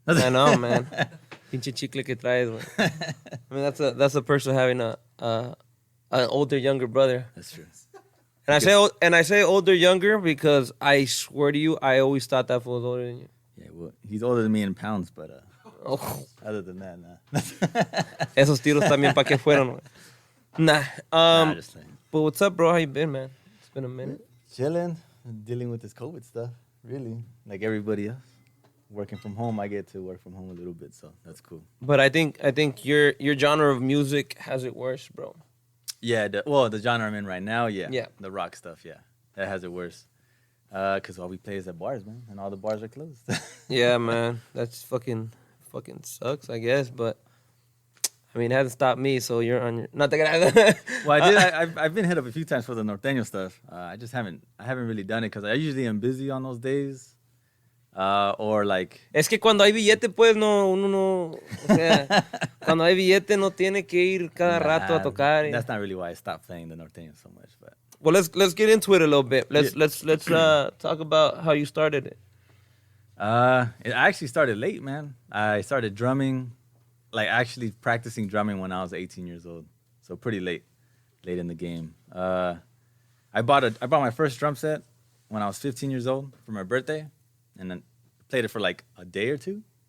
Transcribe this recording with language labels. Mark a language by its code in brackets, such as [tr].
[en] I know, man. [es] Pinche chicle que traes, man. [en] I mean, that's a person having an older, younger brother. That's true. And I say older, younger because I swear to you, I always thought that fool was older than you. Yeah, well, he's older than me in pounds, but other than that, nah. [es] Esos tiros también pa' que fueron, man. [en] Nah. Just saying. But what's up, bro? How you been, man? It's been a minute. Chilling, dealing with this COVID stuff, really, like everybody else. Working from home, I get to work from home a little bit, so that's cool. But I think your genre of music has it worse, bro. Yeah, the genre I'm in right now, Yeah. The rock stuff, yeah. That has it worse. Because all we play is at bars, man, and all the bars are closed. Yeah, man. That's fucking sucks, I guess. But I mean, it hasn't stopped me. So you're on your not that. Well, I've been hit up a few times for the norteño stuff. I haven't really done it because I usually am busy on those days. Or like. [es] Es que cuando hay billete, pues uno no. O sea, cuando hay billete no tiene que ir cada rato a tocar. [en] That's not really why I stopped playing the norteño so much, but. Well, let's get into it a little bit. Let's talk about how you started it. It actually started late, man. I started drumming, like actually practicing drumming when I was 18 years old. So pretty late in the game. I bought my first drum set when I was 15 years old for my birthday, and then played it for like a day or two.